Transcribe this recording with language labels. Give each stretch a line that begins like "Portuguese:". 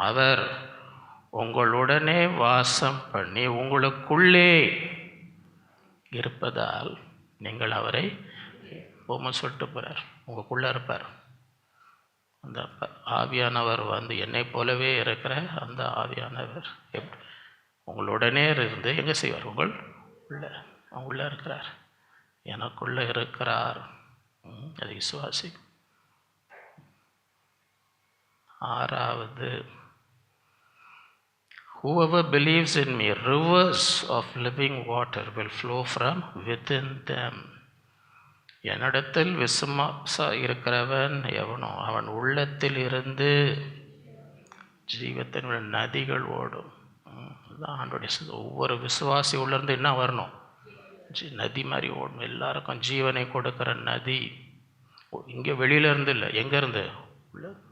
Tamil: அவர் உங்களுடனே வாசம் பண்ணி உங்களுக்குள்ளே இருப்பதால் நீங்கள் அவரை போம சொல்லிட்டு போகிறார், உங்களுக்குள்ளே இருப்பார். அந்த ஆவியானவர் வந்து என்னை போலவே இருக்கிற அந்த ஆவியானவர் உங்களுடனே இருந்து எங்கே செய்வார்? உங்களுள்ளே இருக்கிறார், எனக்குள்ளே இருக்கிறார். அது விசுவாசி.
English: 6வது, whoever believes in me, rivers of living water will flow from within them.
Tamil: என்னிடத்தில் விசுவாசம் இருக்கிறவன் எவனோ அவன் உள்ளத்தில் இருந்து ஜீவத்தின் நதிகள் ஓடும். அதுதான் ஆண்டோடைய. ஒவ்வொரு விசுவாசி உள்ளிருந்து என்ன வரணும்? நதி மாதிரி ஓடும். எல்லாருக்கும் ஜீவனை கொடுக்குற நதி. இங்கே வெளியிலேருந்து இல்லை, எங்கேருந்து? உள்ள.